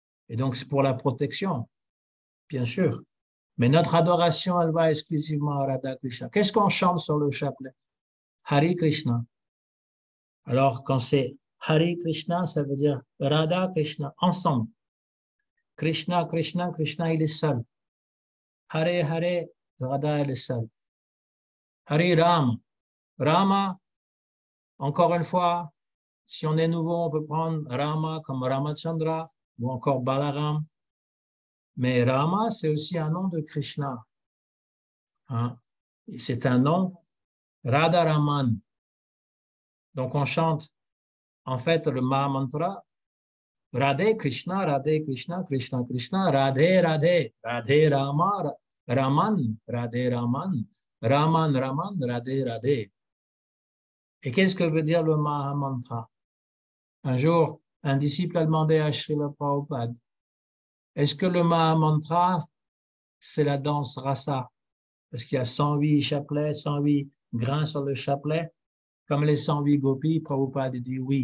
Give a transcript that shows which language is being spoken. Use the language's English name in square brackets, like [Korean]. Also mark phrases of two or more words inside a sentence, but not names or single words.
[French] Et donc, c'est pour la protection, bien sûr. Mais notre adoration, elle va exclusivement à Radha Krishna. Qu'est-ce qu'on chante sur le chapelet? Hari Krishna. Alors, quand c'est Hari Krishna, ça veut dire Radha Krishna, ensemble. Krishna, Krishna, Krishna, il est seul. Hare, Hare, Radha, elle est seule. Hari Ram. Rama, encore une fois, si on est nouveau, on peut prendre Rama comme Ramachandra ou encore Balaram. Mais Rama, c'est aussi un nom de Krishna. Hein? C'est un nom, Radharaman. Donc, on chante, en fait, le Mahamantra, Radhe Krishna, Radhe Krishna, Krishna Krishna, Radhe Radhe, Radhe Rama, Raman, Radhe Raman, Raman Raman, Radhe Radhe. Et qu'est-ce que veut dire le Mahamantra? Un jour, un disciple a demandé à Srila Prabhupada, est-ce que le Mahamantra, c'est la danse rasa? Parce qu'il y a 108 chapelets, 108 grains sur le chapelet, comme les 108 gopis, Prabhupada dit oui.